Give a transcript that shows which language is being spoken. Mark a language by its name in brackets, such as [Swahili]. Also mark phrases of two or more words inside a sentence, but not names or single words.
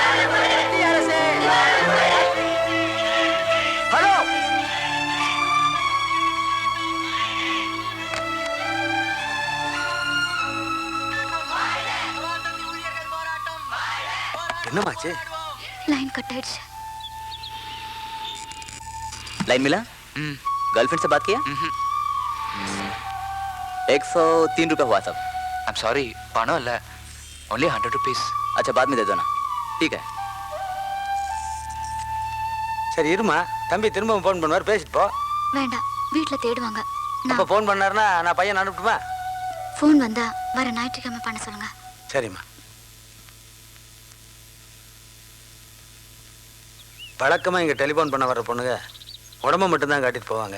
[Tamil] ஹலோ, என்னமாச்சு? [English] line cut [Tamil] ஆயிடுச்சு. [Hindi] लाइन मिला? गर्लफ्रेंड से बात किया? 103 रुपए हुआ सब. [English] I'm sorry, [Tamil] பணம் இல்ல, [English] only 100 rupees. [Hindi] अच्छा बाद में दे दो ना. ठीक है. [Tamil] சரி இருமா, தம்பி திரும்ப போன் பண்ணுவார், பேசிட்டு போ. வேண்டாம், வீட்ல தேடுவாங்க. அப்ப நான் போன் பண்ணாருன்னா நான் பையன் அனுப்பட்டுமா? ஃபோன் வந்தா வர ஞாயிற்றுக்கிழமை பண்ண சொல்லுங்க. சரிம்மா. வழக்கமா இங்க டெலிஃபோன் பண்ண வர்ற பொண்ணுங்க உடம்ப மட்டும்தான் காட்டிட்டு போவாங்க.